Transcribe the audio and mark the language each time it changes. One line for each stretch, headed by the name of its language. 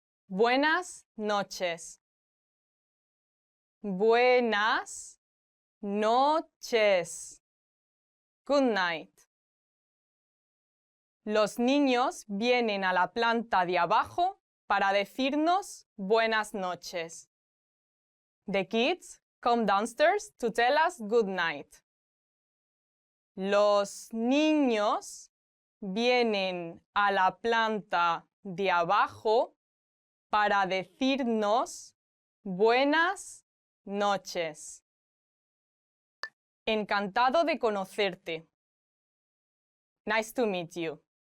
Spanish: Buenas noches. Buenas noches.
English: Good night.
Spanish: Los niños vienen a la planta de abajo para decirnos buenas noches.
English: The kids come downstairs to tell us good night.
Spanish: Los niños vienen a la planta de abajo para decirnos buenas noches. Encantado de conocerte.
English: Nice to meet you.